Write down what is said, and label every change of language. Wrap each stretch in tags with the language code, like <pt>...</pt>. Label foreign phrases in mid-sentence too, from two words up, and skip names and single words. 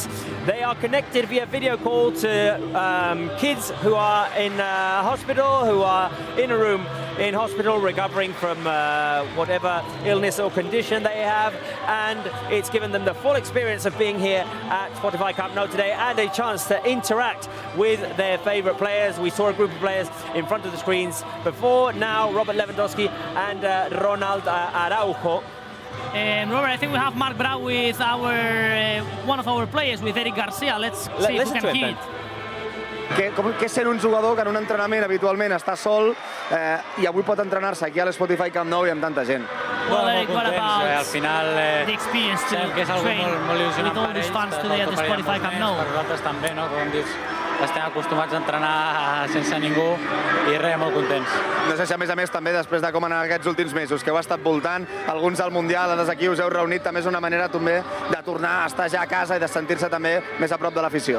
<en>They are connected via video call to kids who are in hospital, who are in a room in hospital recovering from whatever illness or condition they have, and it's given them the full experience of being here at Spotify Camp Nou today and a chance to interact with their favorite players. We saw a group of players in front of the screens before, now Robert Lewandowski and Ronald Araujo. And Robert, I think we have Marc Brau with our one of our players, with Eric Garcia. Let's see if we can hear it.</en> <ca>Que és sent un jugador que en un entrenament habitualment està sol i avui pot entrenar-se aquí a l'Spotify Camp Nou i amb tanta gent.</ca> <en>Well, Eric, what about</en> <ca>al final,</ca> <en>the experience to</en> <ca>que és algo</ca> <en>train</en> <ca>molt il·lusionant</ca> <en>with all these fans today at the Spotify Camp Nou?</en> <ca>Per nosaltres també, no? Com dius, estem acostumats a entrenar sense ningú i res, molt contents. No sé si a més també després de com han anat aquests últims mesos, que heu estat voltant, alguns del Mundial, altres aquí us heu reunit, també és una manera també de tornar a estar ja a casa i de sentir-se també més a prop de l'afició.</ca>